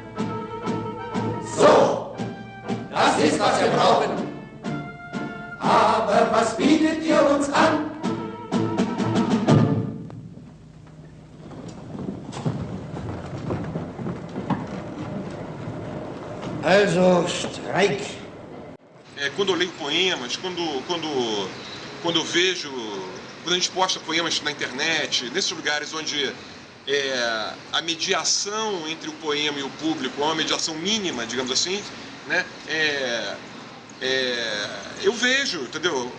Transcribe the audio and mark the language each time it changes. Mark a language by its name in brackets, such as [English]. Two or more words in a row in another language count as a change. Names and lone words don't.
[German] So, das ist, was wir brauchen. Aber was bietet ihr uns an? Also, Streik. [Portuguese] Quando eu leio poemas, quando eu vejo, quando a gente posta poemas na internet, nesses lugares onde a mediação entre o poema e o público é uma mediação mínima, digamos assim, né? Eu vejo, entendeu?